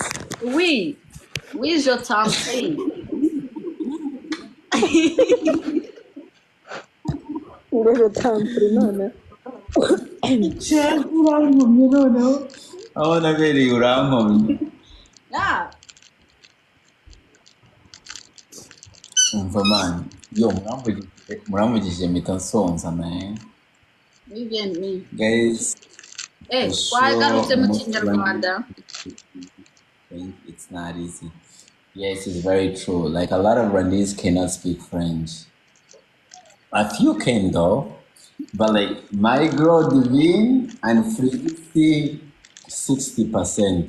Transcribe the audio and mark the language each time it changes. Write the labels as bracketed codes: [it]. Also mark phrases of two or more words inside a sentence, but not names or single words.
[fr] Oui, je t'en prie. Je t'en prie, non. [rw] Oh, nabiri urankomye. [en] Yeah. [rw] Umva man, yo muramvugije mpita nsonza man. [en] Me. Guys, [rw] Wagarutse mu Kinyarwanda. [en] it's not easy. Yes, it's very true. Like a lot of Rwandese cannot speak French. A few can though. But like my girl Divine and Frigidi 60%.